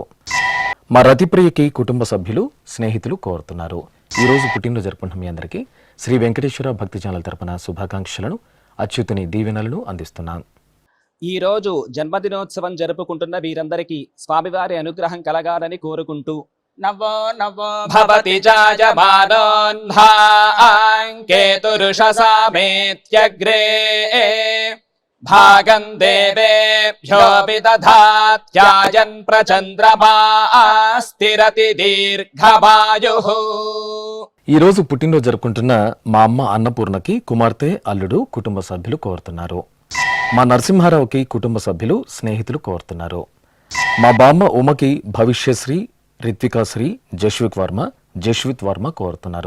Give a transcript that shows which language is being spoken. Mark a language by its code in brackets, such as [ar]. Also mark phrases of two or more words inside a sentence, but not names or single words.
[te] మా రతిప్రియకి కుటుంబ సభ్యులు, స్నేహితులు కోరుతున్నారు. ఈరోజు పుట్టినరోజు జరుపుకుంటున్న మీ అందరికీ శ్రీ వెంకటేశ్వర భక్తి ఛానల్ తరపున శుభాకాంక్షలను, అచ్యుతుని దీవెనలను అందిస్తున్నాం. ఈ రోజు జన్మదినోత్సవం జరుపుకుంటున్న వీరందరికీ స్వామివారి అనుగ్రహం కలగాలని కోరుకుంటూ [sa] नवो नवो भवति जायमानोऽह्नाङ्केतुरुषसामेत्यग्रे भागं देवेभ्यो विदधात्यायन् प्रचन्द्रमा स्थिरति दीर्घमायुः. [te] ఈ రోజు పుట్టినరోజు జరుపుకుంటున్న మా అమ్మ అన్నపూర్ణకి కుమార్తె అల్లుడు కుటుంబ సభ్యులు కోరుతున్నారు. మా నరసింహారావుకి కుటుంబ సభ్యులు స్నేహితులు కోరుతున్నారు. మా బామ్మ ఉమకి భవిష్యశ్రీ రిత్వికాశ్రీ జశ్విత్ వర్మ కోరుతున్నారు.